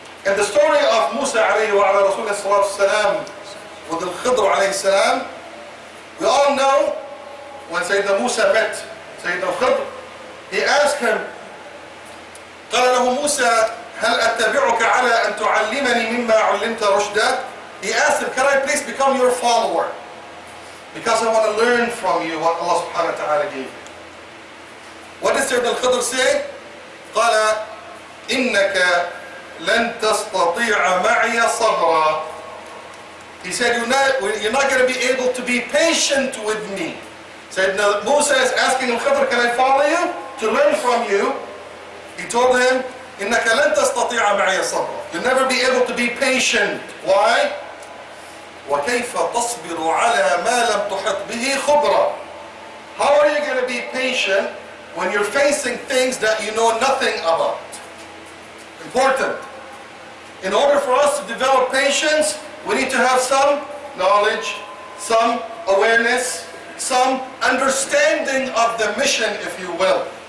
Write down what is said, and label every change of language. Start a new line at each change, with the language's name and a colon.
English: In the story of Musa alayhi wa ala Rasulullah sallallahu alayhi wa sallam with Al-Khidr alayhi salam, we all know when Sayyidina Musa met Sayyidina Al-Khidr, he asked him,
Arabic: قال له موسى هل أتبعك على أن تعلمني مما علمت رشدا?
English: He asked him, can I please become your follower? Because I want to learn from you what Allah subhanahu wa ta'ala gave you. What did Sayyidina Al-Khidr say?
Arabic: قال إنك لن تستطيع معي صبرا.
English: He said, you're not going to be able to be patient with me. Sayyidina Musa is asking Al-Khidr, can I follow you? To learn from you. He told him,
Arabic: إنك لن تستطيع معي صبرا.
English: You'll never be able to be patient. Why?
Arabic: وكيف تصبر على ما لم تحط به خبرا.
English: How are you going to be patient when you're facing things that you know nothing about? Important. In order for us to develop patience, we need to have some knowledge, some awareness, some understanding of the mission, if you will.